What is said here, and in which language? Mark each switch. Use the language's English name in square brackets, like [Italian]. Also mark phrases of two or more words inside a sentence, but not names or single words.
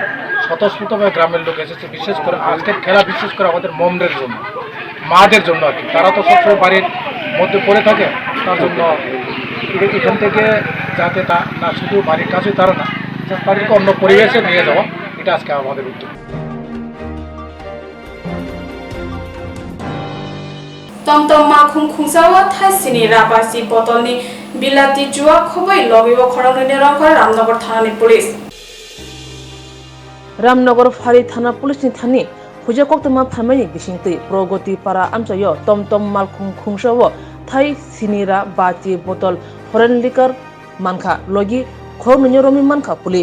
[Bangla] স্বতঃস্ফূর্তভাবে গ্রামের লোক এসেছে, বিশেষ করে আজকের খেলা বিশেষ করে আমাদের মমদের জন্য, মাদের জন্য আর কি। তারা তো সবসময় বাড়ির মধ্যে পড়ে থাকে, তার জন্য এখান থেকে যাতে তা না শুধু বাড়ির কাছে তারা না, তাদেরকে অন্য পরিবেশে নিয়ে যাওয়া, এটা আজকে আমাদের উদ্যোগ। [Kok Borok] Tomtom makhung khungsawa thaisini rabasi botolni bilati juwa khoboi lobibo khorongni rongkar Ramnagar thanani police. Ramnagar Phari Thana Police ni thani Huja Koktwma phamani bisingtui Progoti para amchayo tomtom malkhung khungsawo thai sinira bati botol [English] foreign liquor [Kok Borok] mankha logi khorongni romi mankha police.